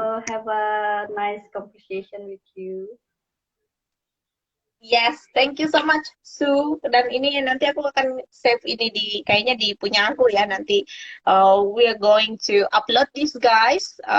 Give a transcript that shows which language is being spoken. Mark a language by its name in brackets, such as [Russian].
[English] Have a nice conversation with you. Yes, thank you so much, Su. [Indonesian] Dan ini nanti aku akan save ini kayaknya di punya aku ya nanti. [English] We are going to upload this, guys.